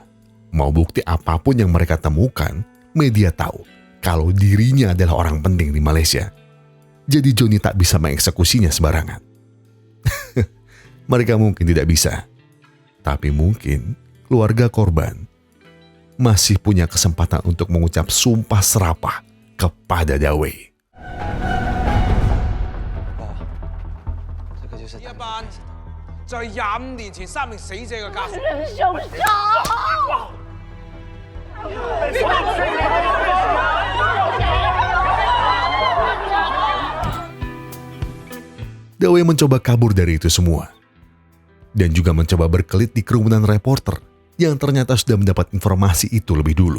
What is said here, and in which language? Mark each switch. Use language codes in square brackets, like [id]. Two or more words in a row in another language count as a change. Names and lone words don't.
[id] Mau bukti apapun yang mereka temukan, media tahu kalau dirinya adalah orang penting di Malaysia. Jadi Johnny tak bisa mengeksekusinya sembarangan. Mereka mungkin tidak bisa. Tapi mungkin keluarga korban masih punya kesempatan untuk mengucap sumpah serapah kepada Dawei. [yue] 一班就係25年前3名死者嘅家屬。 [id] Dawei mencoba kabur dari itu semua. Dan juga mencoba berkelit di kerumunan reporter yang ternyata sudah mendapat informasi itu lebih dulu.